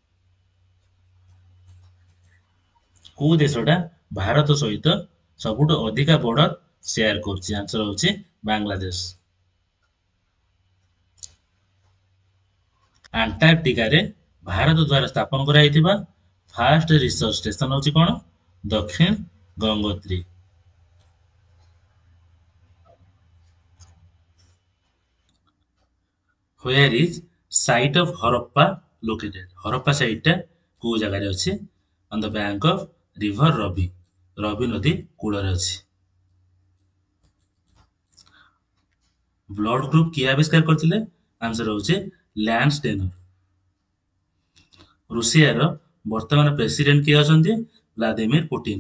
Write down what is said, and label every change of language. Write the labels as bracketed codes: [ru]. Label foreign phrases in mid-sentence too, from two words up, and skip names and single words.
[or] କୋଉ ଦେଶଟା ଭାରତ ସହିତ ସବୁଠୁ ଅଧିକା [en] border share [or] କରୁଛି? ଆନ୍ସର ହେଉଛି ବାଂଲାଦେଶ। ଆଣ୍ଟାର୍କଟିକାରେ ଭାରତ ଦ୍ୱାରା ସ୍ଥାପନ କରାଯାଇଥିବା [en] first research station [or] ହେଉଛି କଣ? ଦକ୍ଷିଣ ଗଙ୍ଗୋତ୍ରୀ। [en] Where is site of Harappa located? [or] ହରପ୍ପା ସାଇଟ୍ ଟା କୋଉ ଜାଗାରେ ଅଛି? [en] On the bank of river ରବି, [or] ରବି ନଦୀ କୂଳରେ ଅଛି। [en] blood group [or] କିଏ ଆବିଷ୍କାର କରିଥିଲେ? ଆନ୍ସର ହେଉଛି ଲ୍ୟାଣ୍ଡଷ୍ଟେନର। ରୁଷିଆର ବର୍ତ୍ତମାନ ପ୍ରେସିଡେଣ୍ଟ କିଏ ଅଛନ୍ତି? ଭ୍ଲାଦିମିର ପୁଟିନ।